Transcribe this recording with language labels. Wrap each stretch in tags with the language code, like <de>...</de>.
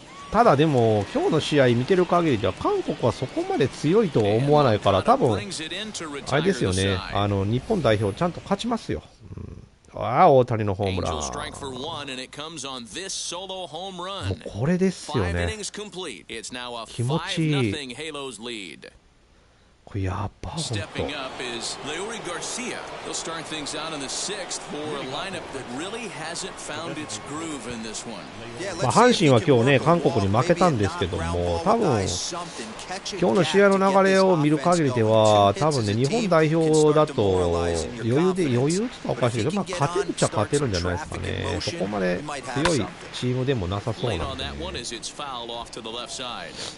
<ja>ただでも今日の試合見てる限りでは韓国はそこまで強いとは思わないから、多分あれですよね。日本代表ちゃんと勝ちますよ。ああ、大谷のホームラン。もうこれですよね。気持ちいい。これやば、ほんと。</ja> <en>Stepping up is Leury Garcia. They'll start things out in the sixth for a lineup that really hasn't found its groove in this one.</en> <ja>まあ阪神は今日ね、韓国に負けたんですけども、多分今日の試合の流れを見る限りでは、多分ね、日本代表だと余裕って言ったらおかしいけど、まあ、勝てるっちゃ勝てるんじゃないですかね。そこまで強いチームでもなさそう</ja> <en>Late</en> <ja>なん</ja> <en>on</en> <ja>で、ね。</ja> <en>that one as it's fouled off to the left side.</en>